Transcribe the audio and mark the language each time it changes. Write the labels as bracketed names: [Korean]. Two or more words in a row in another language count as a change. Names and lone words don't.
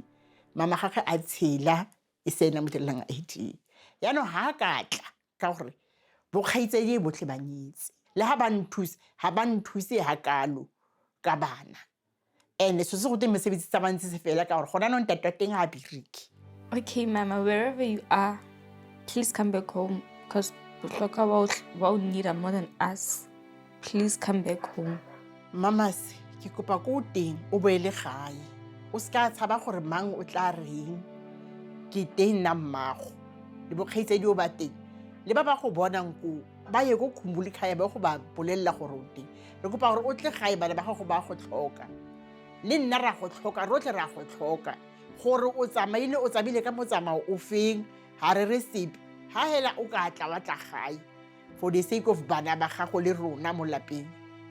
[Tswana] Mama gagwe a tshela e sena mo direlang ID. Yaanong ha ka tla ka gore bo kgaitsedi botlhe ba nyetse. Le ha ba nthuse ha kalo ka bana. Ene se go teng mesebetsi tsa bantsi se fela ka gore gona no ntate teng a bereki. [English] Okay, Mama, wherever you are, please come back home because we need her more than us. Please come back home. [Tswana] Mama se ke kopa go teng o boele gae. O ska tshaba gore mang o tla reng. Ke teng nna mmago. Le bo kgaitsedi o ba teng. Le ba go bonang ko ba ye go Khumbulikhaya ba go ba bolella gore o teng. Re kopa gore o tle gae bana ba go ba go tlhoka. Le nna ra go tlhoka rotle ra go tlhoka. Gore o tsamaile ka motsamao o feng ha re re sepe. Ha hela o ka tla wa tla gae [English] for the sake of [Tswana] bana ba gago le rona mo lapeng.